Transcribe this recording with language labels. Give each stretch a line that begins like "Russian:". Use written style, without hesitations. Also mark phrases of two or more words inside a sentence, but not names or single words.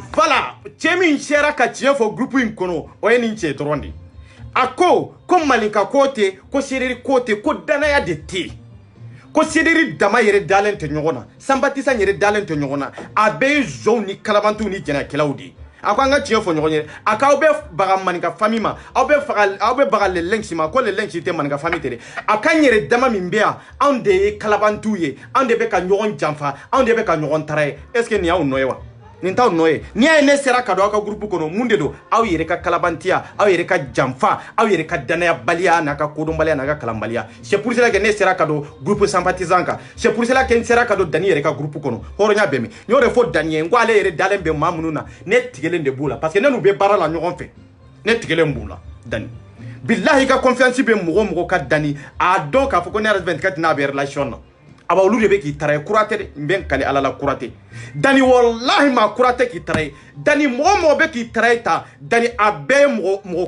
Bambara: voilà cɛ min sera ka tiɲɛ fɔ groupe in kɔnɔ o ye nin cɛ dɔrɔn de a ko malinka ko tɛ ko sederi ko tɛ ko danaya de tɛ ko sederi dama yɛrɛ dalen tɛ ɲɔgɔn na sympathisant yɛrɛ dalen tɛ ɲɔgɔn na a bɛɛ ye zɔnw ni kalabantuw ni jɛnɛkɛlaw de a ko an ka tiɲɛ fɔ ɲɔgɔn ye a k'aw bɛ baga maninka famille ma aw bɛ baga le lynx ma ko le lynx tɛ maninka famille tɛ dɛ a ka n yɛrɛ dama min bɛ yan anw de ye kalabantuw ye anw de bɛ ka ɲɔgɔn janfa anw de bɛ ka ɲɔgɔn tara ye
French: est ce que
Bambara: nin y'aw nɔ ye wa nin t'aw nɔ ye n'i y'a ye ne sera ka don aw ka groupe kɔnɔ mun de don aw yɛrɛ ka kalabantiya aw yɛrɛ ka janfa aw yɛrɛ ka danayabaliya n'a ka kodɔnbaliya n'a ka kalanbaliya
French: c'est pour cela que
Bambara: ne sera ka don groupe sympathisant kan
French: c'est pour cela que
Bambara: n sera ka don Dani yɛrɛ ka groupe kɔnɔ hɔrɔnya bɛ min n y'o de fɔ Dani ye n ko ale yɛrɛ dalen bɛ maa minnu na ne tigɛlen de b'u la
French: parce que
Bambara: ne n'u bɛ baara la ɲɔgɔn fɛ ne tigɛlen b'u la Dani billahi ka confiance bɛ mɔgɔ o mɔgɔ ka Dani a dɔn k'a fɔ ko ne RS24 n'a bɛ relation na aba olu de bɛ k'i tara ye kuratɛ de n bɛ n kale ala la kuratɛ Dani wallahi ma kuratɛ k'i tara ye Dani mɔgɔ mɔgɔ bɛ k'i tara ye ta Dani a bɛɛ ye mɔgɔ